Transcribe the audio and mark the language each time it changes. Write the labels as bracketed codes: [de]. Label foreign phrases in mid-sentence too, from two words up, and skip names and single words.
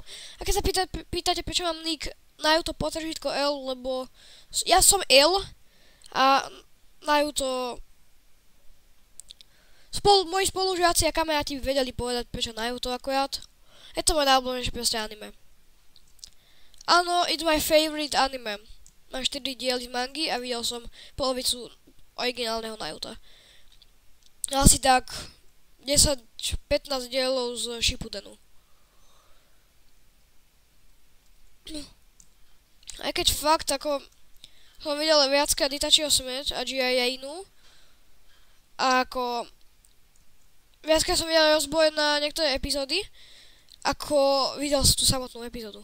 [sk] A keď sa pýtate, prečo mám nick na YouTube potržítko L, lebo... Ja som L a na YouTube... Moji spolužiaci a kamaráti by vedeli povedať, prečo na YouTube akurát. Je to môj najobľúbenejšie proste anime. Áno, [en] it's my favorite anime. [sk] Mám 4 diely z mangy a videl som polovicu originálneho Naruta. Asi tak 10-15 dielov z Shippudenu. Aj keď fakt ako som videl viackrát Itachiho smrť a Jiraiya-inu a ako viackrát som videl rozboj na niektoré epizódy, ako videl som tú samotnú epizódu.